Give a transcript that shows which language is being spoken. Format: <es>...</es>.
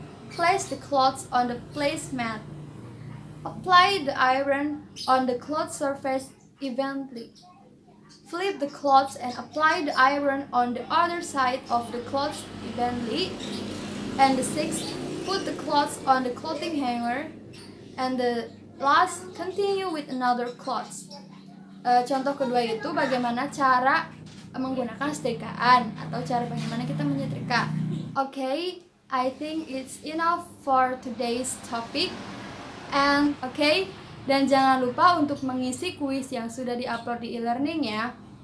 <en>Place the cloths on the placemat. Apply the iron on the cloth surface evenly. Flip the cloths and apply the iron on the other side of the cloths evenly. And the sixth, put the cloths on the clothing hanger. And the last, continue with another cloths.</en> <id>Contoh kedua itu bagaimana cara menggunakan setrikaan atau cara bagaimana kita menyetrika.</id> <en>Okay, I think it's enough for today's topic.</en> <id>And dan jangan lupa untuk mengisi kuis yang sudah diupload di e-learning ya.</id>